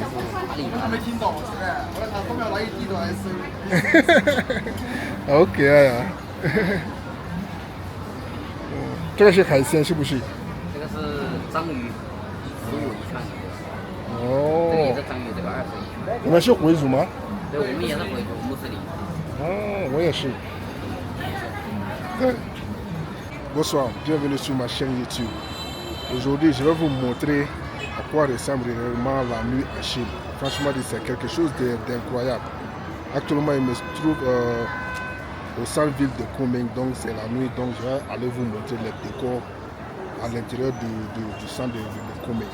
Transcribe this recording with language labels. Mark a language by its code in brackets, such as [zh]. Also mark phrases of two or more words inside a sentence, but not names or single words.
[zh] 我还没听到，现在后来他后面那一地都还是。好可爱呀、这个是海鲜是不是？这个是章鱼，15一串。这个也哦，是章鱼，这个20一串。你们是回族吗？对，我们也是回族穆斯林。 [fr] Oh, moi aussi. Bonsoir, bienvenue sur ma chaîne YouTube. Aujourd'hui, je vais vous montrer à quoi ressemble réellement la nuit à Chine. Franchement, c'est quelque chose d'incroyable. Actuellement, je me trouve au centre-ville de Kunming, donc c'est la nuit, donc je vais aller vous montrer les décors à l'intérieur du centre de Kunming.